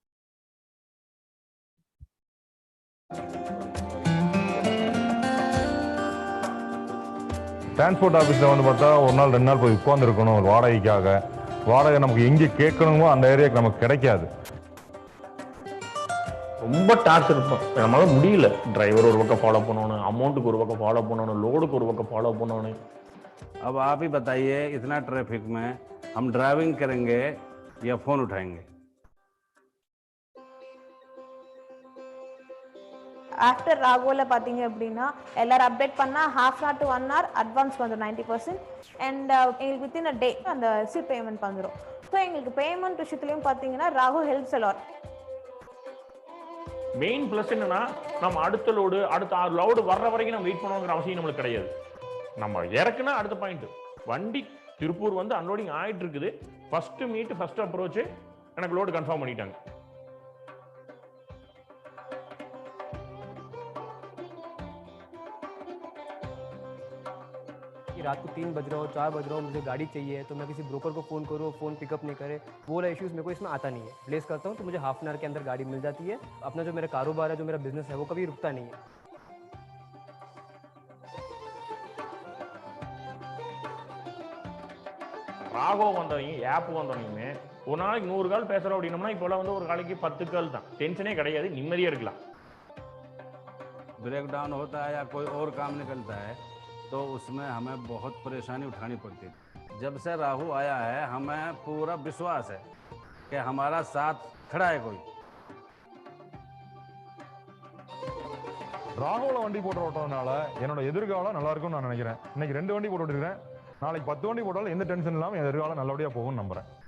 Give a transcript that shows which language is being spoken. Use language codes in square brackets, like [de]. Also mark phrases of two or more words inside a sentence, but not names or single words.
[ta] டிரான்ஸ்போர்ட் ஆஃபீஸில் வந்து பார்த்தா ஒரு நாள் 2 நாள் போய் உட்காந்துருக்கணும் ஒரு வாடகைக்காக. வாடகை நமக்கு எங்கே கேட்கணுமோ அந்த ஏரியாவுக்கு நமக்கு கிடைக்காது. ரொம்ப டார்ச்சர் இருக்கும், நம்மளால முடியல. டிரைவர் ஒரு பக்கம் ஃபாலோ பண்ணணும், அமௌண்ட்டுக்கு ஒரு பக்கம் ஃபாலோ பண்ணணும், லோடுக்கு ஒரு பக்கம் ஃபாலோ பண்ணணும். [hi] अब आप ही बताइए, इतना ट्रैफिक में हम ड्राइविंग करेंगे या फोन उठाएंगे? [ta] ஆஃப்டர் ராகோவில் பார்த்தீங்க அப்படின்னா எல்லாரும் அப்டேட் பண்ணால் 1/2 hour to 1 hour அட்வான்ஸ் வந்துடும் 90%. அண்ட் எங்களுக்கு [en] within a day [ta] அந்த [en] receive payment [ta] வந்துடும். ஸோ எங்களுக்கு பேமெண்ட் விஷயத்துலையும் பார்த்தீங்கன்னா ராகோ [en] helps a lot. main plus [ta] என்னன்னா, நம்ம அடுத்த லோடு அடுத்த 6 லோடு வர்ற வரைக்கும் நம்ம வெயிட் பண்ணுங்கிற அவசியம் நம்மளுக்கு கிடையாது. நம்ம இறக்குனா அடுத்த பாயிண்ட் வண்டி திருப்பூர் வந்து அன்லோடிங் ஆயிட்டு இருக்குது. [en] first meet first approach [ta] எனக்கு லோடு கன்ஃபார்ம் பண்ணிட்டாங்க. [hi] रात को 3 बज रहा हो 4 बज रहा हो, मुझे गाड़ी चाहिए, तो मैं किसी ब्रोकर को फ़ोन करूँ, फ़ोन पिकअप नहीं करे, वो वाला इश्यूज़ मेरे को इसमें आता नहीं है. प्लेस करता हूँ तो मुझे 1/2 hour के अंदर गाड़ी मिल जाती है. अपना जो मेरा कारोबार है, जो मेरा बिजनेस है, वो कभी रुकता नहीं है. [ta] ராகோ வந்தவங்க ஆப் வந்தவங்க ஒரு நாளைக்கு 100 கால் பேசுறோம் அப்படின்னோம்னா இப்போலாம் வந்து ஒரு நாளைக்கு 10 கால் தான். டென்ஷனே கிடையாது, நிம்மதியா இருக்கலாம். [en] break down [hi] होता है या कोई और काम निकलता है तो उसमें हमें बहुत परेशानी उठानी पड़ती है. जब से राहु आया है हमें पूरा विश्वास है कि हमारा साथ खड़ा है कोई. [ta] ராகுல வண்டி போட்டு ஓட்டுறதுனால என்னோட எதிர்காலம் நல்லா இருக்கும்னு நான் நினைக்கிறேன். இன்னைக்கு 2 வண்டி போட்டு இருக்கேன், நாளைக்கு 10 வண்டி போட்டாலும் எந்த டென்ஷன் இல்லாமல் என் எதிர்காலம் நல்லபடியா போகும்னு நம்புறேன்.